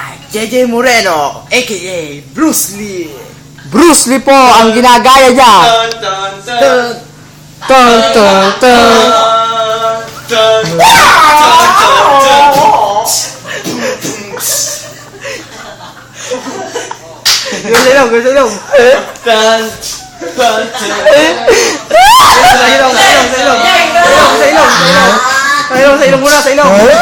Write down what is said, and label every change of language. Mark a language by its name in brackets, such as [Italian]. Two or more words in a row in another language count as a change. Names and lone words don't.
[English] JJ Moreno, a.k.a. Bruce Lee. [Filipino] Bruce Lee po ang ginagaya niya. Ton, ton, ton. Silong. Silong muna, silong.